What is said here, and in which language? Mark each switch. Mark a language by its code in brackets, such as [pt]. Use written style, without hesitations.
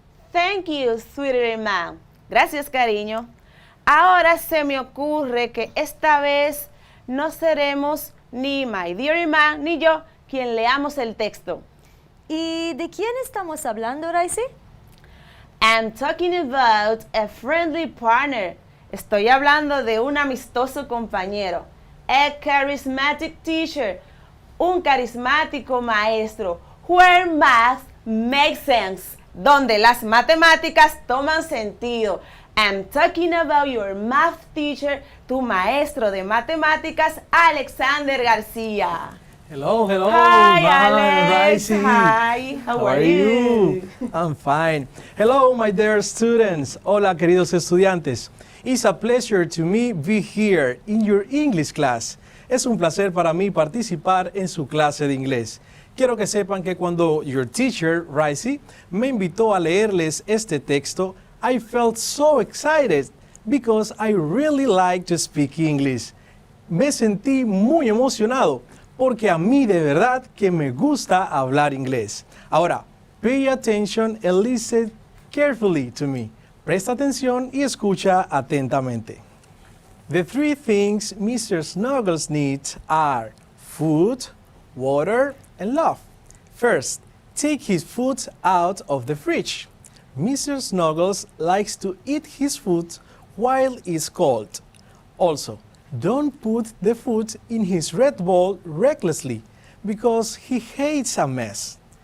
[en] Thank you, sweetie Imán. [es] Gracias, cariño. Ahora se me ocurre que esta vez no seremos ni [en] my dear [es] Imán ni yo quien leamos el texto. ¿Y de quién estamos hablando, Ricey? [en] I'm talking about a friendly partner. [es] Estoy hablando de un amistoso compañero. [en] A charismatic teacher. [es] Un carismático maestro. [en] Where math makes sense. [es] Donde las matemáticas toman sentido. [en] I'm talking about your math teacher, [es] tu maestro de matemáticas, [en] Alexander García. Hello, hello. Hi, Hi, Alex. Ricey. Hi, how are you? I'm fine. Hello, my dear students. [es] Hola, queridos estudiantes. [en] It's a pleasure to me be here in your English class. [es] Es un placer para mí participar en su clase de inglés. Quiero que sepan que cuando [en] your teacher, Ricey, [es] me invitó a leerles este texto, [en] I felt so excited because I really like to speak English. [es] Me sentí muy emocionado porque a mí de verdad que me gusta hablar inglés. [en] Ahora, pay attention and listen carefully to me. [es] Presta atención y escucha atentamente. [en] The 3 things Mr. Snuggles needs are food, water, and love. First, take his food out of the fridge. Mr. Snuggles likes to eat his food while it's cold. Also, don't put the food in his red bowl recklessly because he hates a mess.